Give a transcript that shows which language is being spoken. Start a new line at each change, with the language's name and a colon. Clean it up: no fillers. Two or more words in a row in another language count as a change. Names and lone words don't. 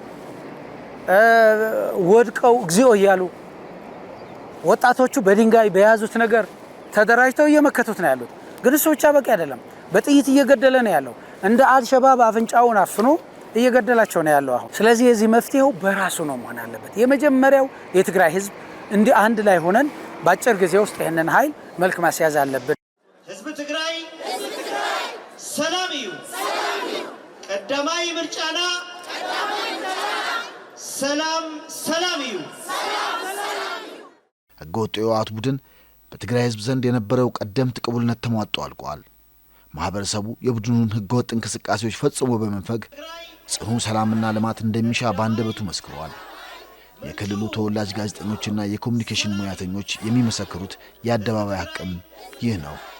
Amharic: ወድቀው እግዚኦ እያሉ ወጣቶቹ በድንጋይ በያዙት ነገር ተደራጅተው እየመከቱት ነው ያሉት። ግን እሱ ብቻ በቂ አይደለም። በጥይት እየገደለ ነው ያለው። እንደ አልሸባብ አፍንጫውን አፍኖ እየገደላቸው ነው ያለው አሁን። ስለዚህ የዚህ መፍትሄው በራሱ ነው መሆን አለበት። የመጀመሪያው የትግራይ ህዝብ እንዲህ አንድ ላይ ሆነን በአጭር ጊዜ ውስጥ ይህንን ኃይል መልክ ማስያዝ አለብን።
Tigrinya: ህዝብ ትግራይ ሰላም እዩ ቀዳማይ ምርጫና ሰላም እዩ።
Amharic: ህገወጡ የህወሓት ቡድን በትግራይ ህዝብ ዘንድ የነበረው ቀደምት ቅቡልነት ተሟጦ አልቋል። ማህበረሰቡ የቡድኑን ህገወጥ እንቅስቃሴዎች ፈጽሞ በመንፈግ ጽኑ ሰላምና ልማት እንደሚሻ ባንደበቱ መስክሯል። የክልሉ ተወላጅ ጋዜጠኞችና የኮሙኒኬሽን ሙያተኞች የሚመሰክሩት የአደባባይ ሐቅም ይህ ነው።